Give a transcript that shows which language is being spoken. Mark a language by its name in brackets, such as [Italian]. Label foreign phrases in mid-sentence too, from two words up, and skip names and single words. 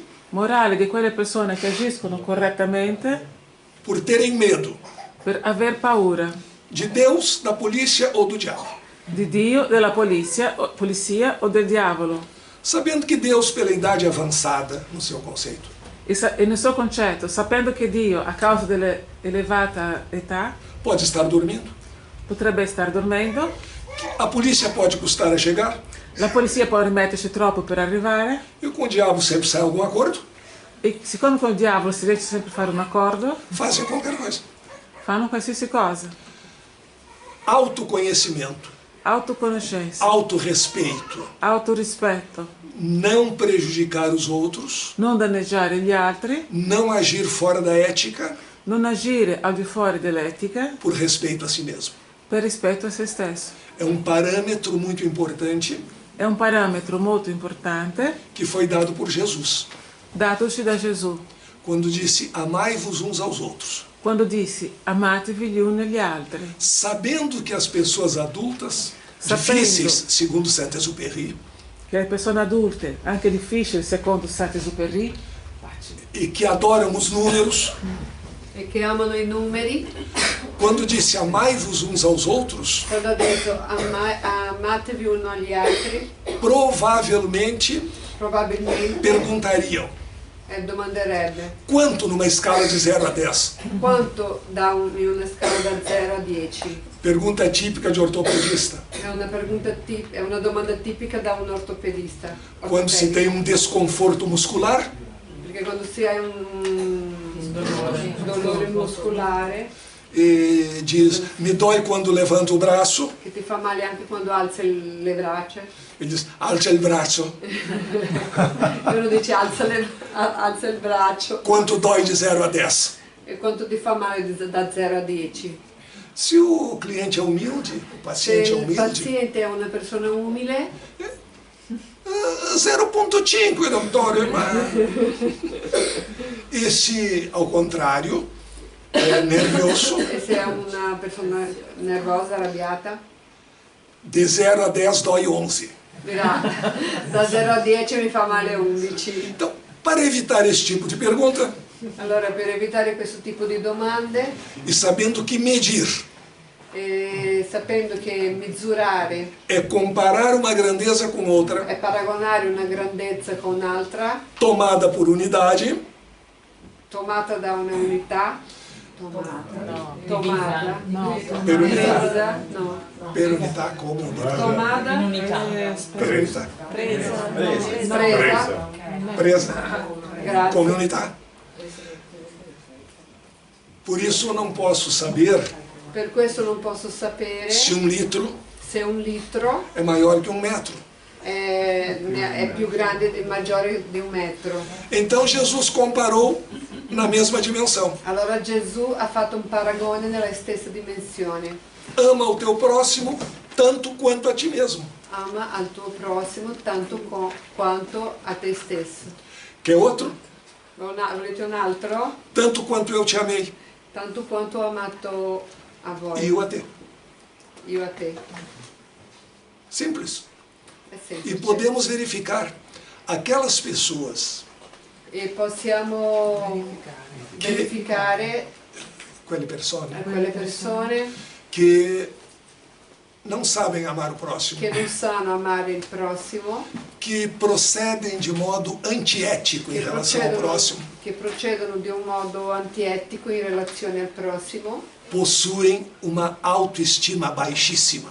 [Italian] Morale di quelle persone che agiscono correttamente [Portuguese] por terem medo [Italian] per aver paura [Portuguese] de Deus, da polícia ou do diabo. [Italian] di Dio, della polizia o del diavolo. [Portuguese] Sabendo que Deus, pela idade avançada, no seu conceito, [Italian] E nel suo concetto, sapendo che Dio, a causa dell'elevata età, [Portuguese] pode estar dormindo, [Italian] potrebbe star dormendo, [Portuguese] a polícia pode custar a chegar, [Italian] la polizia può rimetterci troppo per arrivare, [Portuguese] e com o diabo sempre sai algum acordo, [Italian] e siccome con il diavolo si riesce sempre a fare un accordo, [Portuguese] fazem qualquer coisa. [Italian] fanno qualsiasi cosa. [Portuguese] Autoconhecimento, [Italian] Autoconoscenza, [Portuguese] autorrespeito, [Italian] autorispetto, [Portuguese] não prejudicar os outros, [Italian] non danneggiare gli altri, [Portuguese] não agir fora da ética [Italian] non agire al di fuori dell'etica [Portuguese] por respeito a si mesmo. [Italian] per rispetto a se stesso. [Portuguese] É um parâmetro muito importante [Italian] È un parametro molto importante [Portuguese] que foi dado por Jesus, [Italian] datoci da Gesù, [Portuguese] quando disse: amai-vos uns aos outros, [Italian] quando disse amatevi gli uni agli altri, [Portuguese] sabendo que as pessoas adultas, [Italian] Sapendo. [Portuguese] difíceis, segundo Saint-Exupéry, [Italian] che le persone adulte, anche difficili secondo Saint-Exupéry, [Portuguese] e que adoram os números, [Italian] E che amano i numeri, [Portuguese] quando disse amai-vos uns aos outros, [Italian] quando ha detto amatevi uno agli altri, [Portuguese] provavelmente [Italian] probabilmente [Portuguese] perguntariam: [Italian] domanderebbe [Portuguese] quanto numa escala de 0 a 10? [Italian] quanto in una scala da 0 a 10. [Portuguese] Pergunta típica de ortopedista. [Italian] È una domanda tipica da un ortopedista. [Portuguese] Quando se tem um desconforto muscular, [Italian] Perché quando si ha un dolore muscolare [Portuguese] e diz: me dói quando levanto o braço, [Italian] che ti fa male anche quando alzi le braccia, [Portuguese] e diz: [Italian] alza il braccio. e uno dice alza il braccio, [Portuguese] Quanto dói de 0 a 10? [Italian] e quanto ti fa male da 0 a 10. [Portuguese] Se o cliente é humilde, o [Italian] Se [Portuguese] paciente é [Italian] il [Portuguese] humilde, [Italian] paziente è una persona umile, 0,5 dottore, ma... [Portuguese] E se, ao contrário, é nervoso, [Italian] E se è una persona nervosa, arrabbiata, [Portuguese] de 0 a 10 dói 11. [Italian] dirà da 0 a 10 mi fa male 11. [Portuguese] Então, para evitar esse tipo de pergunta, [Italian] Allora, per evitare questo tipo di domande, [Portuguese] e sabendo que medir [Italian] sapendo che misurare [Portuguese] é comparar uma grandeza com outra, [Italian] è paragonare una grandezza con un'altra, [Portuguese] tomada por unidade, [Italian] tomata da una unità, tomata, per unità, presa, no, per unità come unità, tomata, per unità, presa, presa come grazie. unità. [Portuguese] Por isso eu não posso saber [Italian] Per questo non posso sapere [Portuguese] se litro [Italian] se un litro [Portuguese] é maior que metro. [Italian] è più grande e maggiore di 1 metro. [Portuguese] Então Jesus comparou na mesma dimensão. [Italian] Allora Gesù ha fatto un paragone nella stessa dimensione. [Portuguese] Ama o teu próximo tanto quanto a ti mesmo. [Italian] Ama al tuo prossimo tanto quanto a te stesso. [Portuguese] Quer outro? [Italian] Volete un altro? [Portuguese] Tanto quanto eu te amei. [Italian] Tanto quanto ho amato a voi, [Portuguese] E eu a te. [Italian] io a te. [Portuguese] Simples. [Italian] È E semplice. [Portuguese] podemos verificar aquelas pessoas, [Italian] E possiamo verificare quelle persone, quelle persone [Portuguese] que não sabem amar o próximo, [Italian] che non sanno amare il prossimo, [Portuguese] que procedem de modo antiético em relação ao próximo, [Italian] che procedono di un modo antietico in relazione al prossimo, [Portuguese] possuem uma autoestima baixíssima,